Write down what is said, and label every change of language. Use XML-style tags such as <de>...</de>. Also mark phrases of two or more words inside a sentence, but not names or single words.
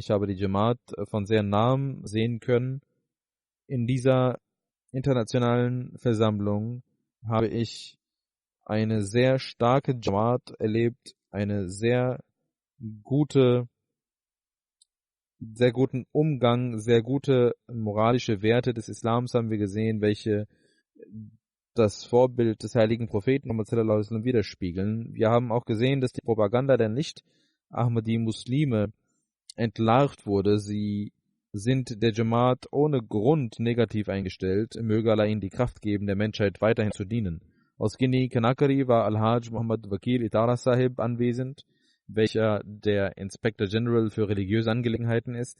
<de>Ich habe die Jamaat von sehr nahem sehen können. In dieser internationalen Versammlung habe ich eine sehr starke Jamaat erlebt, eine sehr gute sehr guten Umgang, sehr gute moralische Werte des Islams haben wir gesehen, welche das Vorbild des heiligen Propheten Muhammad</de> <ar>صلى الله عليه وسلم</ar> <de>widerspiegeln. Wir haben auch gesehen, dass die Propaganda der Nicht-Ahmadi-Muslime entlarvt wurde. Sie sind der Jamaat ohne Grund negativ eingestellt. Möge Allah ihnen die Kraft geben, der Menschheit weiterhin zu dienen. Aus Guinea Conakry war Al-Hajj Muhammad Wakil Itara Sahib anwesend, welcher der</de> <en>Inspector General</en> <de>für religiöse Angelegenheiten ist.</de>